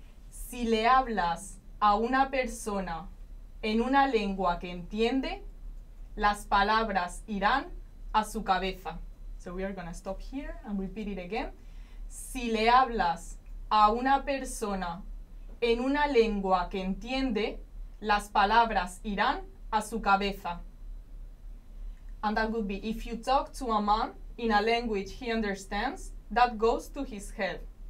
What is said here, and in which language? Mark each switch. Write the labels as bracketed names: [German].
[Spanish] Si le hablas a una persona en una lengua que entiende, las palabras irán a su cabeza. [English] So we are gonna stop here and repeat it again. [Spanish] Si le hablas a una persona en una lengua que entiende, las palabras irán a su cabeza. [English] And that would be, if you talk to a man in a language he understands, that goes to his head.